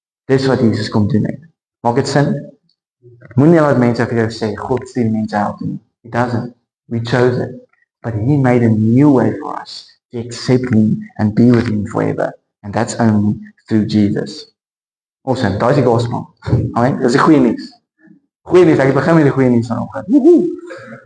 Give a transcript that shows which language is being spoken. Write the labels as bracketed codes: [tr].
[af] Dis wat Jesus kom doen het. Maak dit sin? Moenie laat mense vir jou sê, God stuur mense help nie. [en] He doesn't. We chose it. But he made a new way for us to accept him and be with him forever. And that's only through Jesus. [af] Awesome, daar is die gospel. Amen, dat is die goeie nuus. Goeie nuus, ek begin met die goeie nuus vanoggend.